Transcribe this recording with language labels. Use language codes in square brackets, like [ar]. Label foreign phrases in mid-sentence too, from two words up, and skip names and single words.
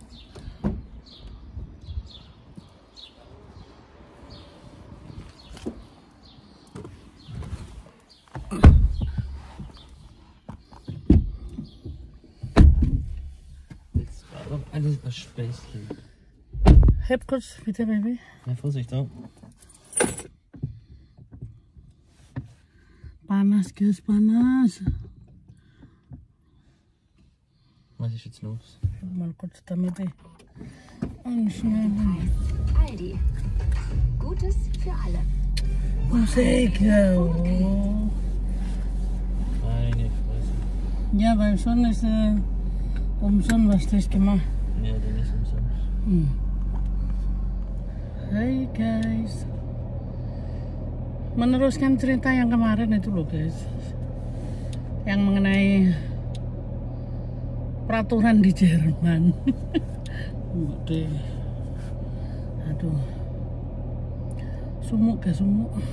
[de] Das war doch alles das Beste. Heb kurz, bitte, Baby. Na, Vorsicht da. Panas, guys, panas. Was ist jetzt los? Mal kurz damit anschneiden. Aldi. Gutes für alle. Musik, ja. Oh. Meine Fresse. Ja, weil schon ist umsonst was das gemacht. Ja, dann ist umsonst. [id] Hai guys, meneruskan cerita yang kemarin itu loh guys, yang mengenai peraturan di Jerman. Aduh, sumuk guys, sumuk.